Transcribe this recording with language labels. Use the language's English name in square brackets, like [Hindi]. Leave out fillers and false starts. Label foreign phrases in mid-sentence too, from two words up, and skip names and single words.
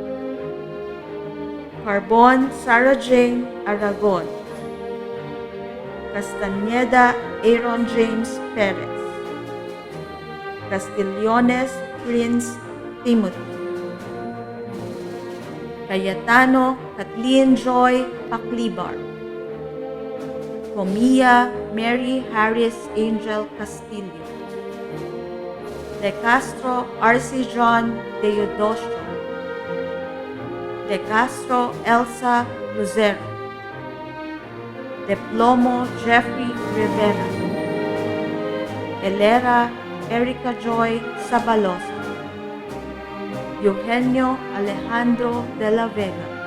[Filipino] Carbon Sarah Jane Aragon, Castañeda Aaron James Perez, Castillones Prince Timothy, Cayetano Kathleen Joy Paclibar, Comia Mary Harris Angel Castillo, De Castro R.C. John Deodosio, De Castro Elsa Lucero, De Plomo Jeffrey Rivera, Elera Erica Joy Sabalosa, Eugenio Alejandro de la Vega,